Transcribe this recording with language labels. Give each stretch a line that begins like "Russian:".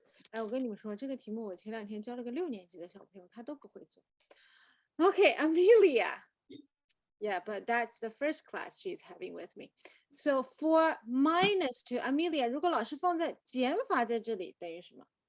Chinese: 哎，我跟你们说，这个题目我前2天教了个6年级的小朋友，他都不会做。
English: Okay, Amelia. Yeah, but that's the first class she's having with me. So for minus 2, Amelia,
Chinese: 如果老师放在减法在这里，等于什么？